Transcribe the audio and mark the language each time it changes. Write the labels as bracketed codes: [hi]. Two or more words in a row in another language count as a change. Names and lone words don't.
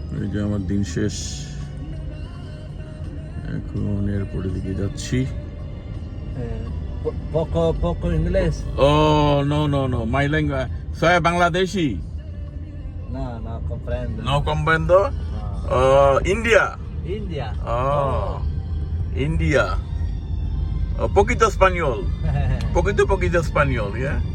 [bn] যে আমার দিন শেষ, এখন এয়ারপোর্টের দিকে যাচ্ছি। [es] Poco inglés. [en] Oh, no, my language, [es] soy Bangladeshi. No comprendo. No comprendo. India. India. India. Poquito español. Poquito español, yeah.